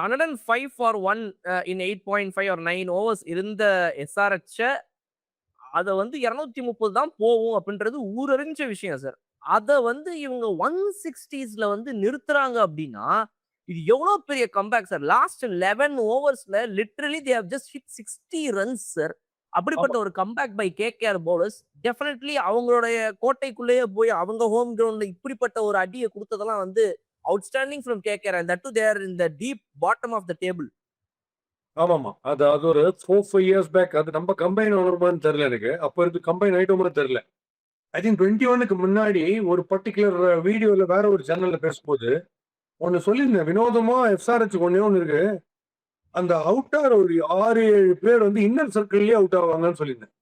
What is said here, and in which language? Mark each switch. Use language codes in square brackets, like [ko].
[en] 105 for 1 in 8.5 or 9 overs [ta] இருந்த SRH அதை வந்து 230 தான் போகும் அப்படின்றது ஊரறிஞ்ச விஷயம் சார். அதை வந்து இவங்க 160ஸ்ல வந்து நிறுத்துறாங்க அப்படின்னா இது எவ்வளவு பெரிய comeback sir. [en] Last 11 ஓவர்ஸ்ல literally they have just hit 60 runs sir. [ta] அப்படிப்பட்ட ஒரு comeback by KKR bowlers. [en] definitely [ta] அவங்களுடைய கோட்டைக்குள்ளேயே போய் அவங்க ஹோம் கிரவுண்ட்ல இப்படிப்பட்ட ஒரு அடியை கொடுத்ததெல்லாம் வந்து [en] outstanding from KKR, and that too they are in the deep bottom of the table. [ta] ஆமாமா, அது ஒரு 4-5 years பேக். அது நம்ம கம்பைன் ஆகணுமான்னு தெரியல எனக்கு. அப்ப இருக்கு கம்பைன் ஆயிட்டோம்னு தெரியல. [en] I think [ta] 21க்கு முன்னாடி ஒரு பர்டிகுலர் வீடியோல வேற ஒரு சேனல்ல பேசும்போது ஒன்னு சொல்லியிருந்தேன். வினோதமா எஸ்ஆர்ஹெச் ஒண்ணு இருக்கு, அந்த அவுட்டார் ஒரு 6-7 பேர் வந்து இன்னர் சர்க்கிள்லயே அவுட் ஆவாங்கன்னு சொல்லியிருந்தேன்.